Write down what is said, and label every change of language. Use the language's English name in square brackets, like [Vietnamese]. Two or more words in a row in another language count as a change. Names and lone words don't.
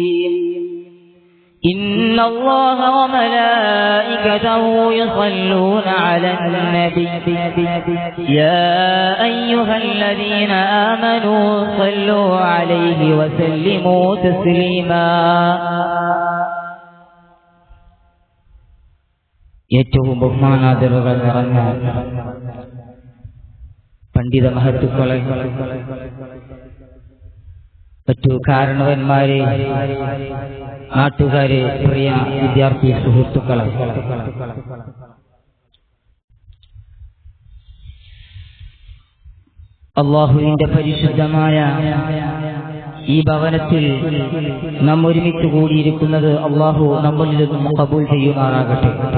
[Arabic] إن الله وملائكته يصلون على النبي يا أيها الذين آمنوا صلوا عليه وسلموا تسليما. [Malayalam] ഏറ്റവും ബഹുമാനാദരവുകൾ നിറഞ്ഞ പണ്ഡിത മഹത്തുക്കളെ, മറ്റു കാരണവന്മാരെ, നാട്ടുകാരെ, പ്രിയ വിദ്യാർത്ഥി സുഹൃത്തുക്കളെ, അല്ലാഹുവിന്റെ പരിശുദ്ധമായ ഈ ഭവനത്തിൽ നാം ഒരുമിച്ച് കൂടിയിരിക്കുന്നത് അല്ലാഹു നമ്മളിൽ നിന്നും ഖബൂൽ ചെയ്യുമാറാകട്ടെ.